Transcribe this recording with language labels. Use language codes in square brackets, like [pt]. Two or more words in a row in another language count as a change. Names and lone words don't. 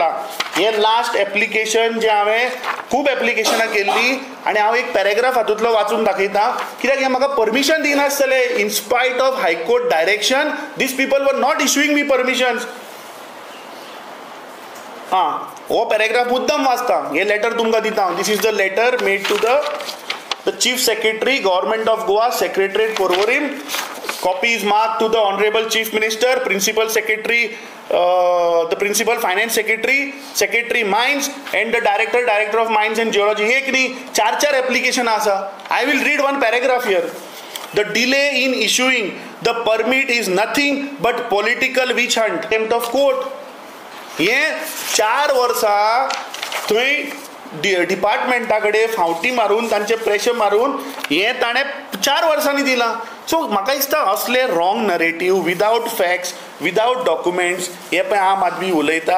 [kok] हें [en] last application [kok] जें हांवें खूब एप्लिकेशनां केल्लीं आनी हांव एक पॅरेग्राफ हातूंतलो वाचून दाखयतां, कित्याक हें म्हाका परमिशन दिनासतलें. [en] in spite of High Court direction these people were not issuing me permissions. [kok] हो पॅरेग्राफ मुद्दम वाचता. हें लेटर तुमकां दिता. [en] this is the letter made to the chief secretary government of Goa, secretariat Porvorim. Copy is marked to the Honorable Chief Minister, Principal Secretary, the Principal Finance Secretary, Secretary Mines, and the Director of Mines and Geology. [kok] हे की नाही 4 application आसा. [en] I will read one paragraph here. The delay in issuing the permit is nothing but political witch hunt, contempt of court. [kok] हे 4 वर्सां थंय डिपार्टमेंटा कडेन फावटी मारून तांचे प्रेशर मारून हें ताणें 4 वर्सांनी दिलां. सो म्हाका दिसता असले [en] wrong narrative without facts, without documents [kok] हे पळय आम आदमी उलयता.